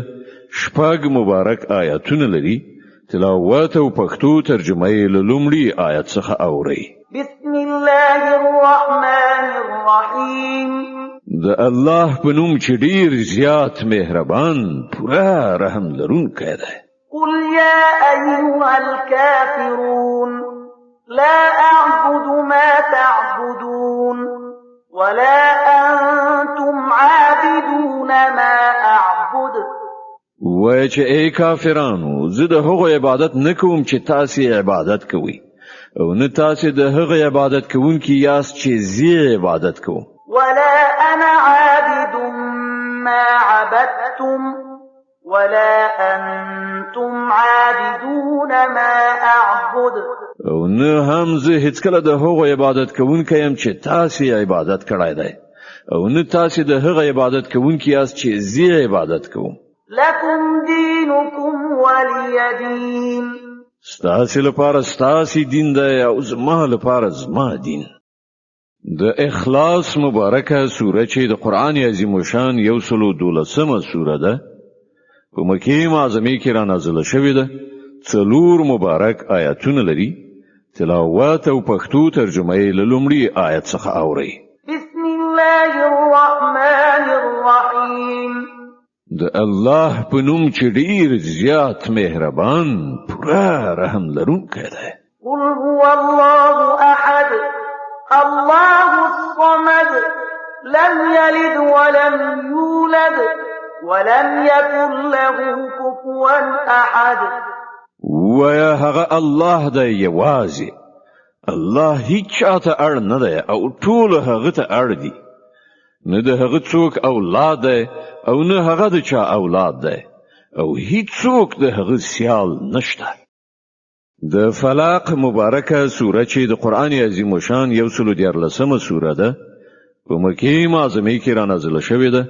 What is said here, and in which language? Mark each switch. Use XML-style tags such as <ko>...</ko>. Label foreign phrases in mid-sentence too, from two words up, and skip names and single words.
<ps>شپږ مبارک آیاتونه لري. تلاوت او پښتو ترجمه یې له لومړي آیت څخه اوري.</ps> <ar>بسم الله الرحمن الرحیم.</ar> <ps>د الله په نوم چې ډیر زیات مهربان پوره رحم لرونکی دی.</ps> <ar>قل يا أيها الكافرون لا أعبد ما تعبدون ولا أنتم عابدون ما أعبد.</ar> <ps>وای چې ای کافرانو زه د هغو عبادت نکوم چې تاسو عبادت کوئ او نه تاسو د هغو عبادت کوونکي یاست چې زه عبادت کوم.</ps> <ar>ولا أنا عابد ما عبدتم ولا أنتم عابدون ما أعبد.</ar> <ps>او نه هم زه هیڅ کله د هغو عبادت کوونکی يم چې تاسو عبادت کړای دی او نه تاسو د هغو عبادت کوونکی یاست چې زه عبادت کوم.</ps> <ar>لكم دينكم ولي دين.</ar> <ps>ستاسو لپاره ستاسو دین دی او زما لپاره زما دین. د اخلاص مبارکه سوره چې د قران عظیم شان یو سلو دولسمه سوره ده په مکه معظمه کې را نازله شوې ده. څلور مبارک آیاتونه لري. تلاوت او پښتو ترجمه یې له لومړي آیت څخه اوري.</ps> <ar>بسم الله الرحمن الرحیم.</ar> <ps>د الله په نوم چې ډیر زیات مهربان پوره رحم لرونکی دی.</ps> <ar>قل هو الله احد الله الصمد لم يلد ولم يولد ولم يكن له كفوا احد.</ar> <ps>ويا هغه الله دی یوازې. الله هیڅ چاته اړ نه دی او ټول هغه ته اړ دي. نه د هغه څوک اولاد دی او نه هغه د چا اولاد دی او هیڅ څوک د هغه سیال نشته. د فلق مبارکه سوره چې د قران عظیم شان یو سلو دیارلسمه سوره ده په مکه معظمه کې را نازله شوې ده.</ps>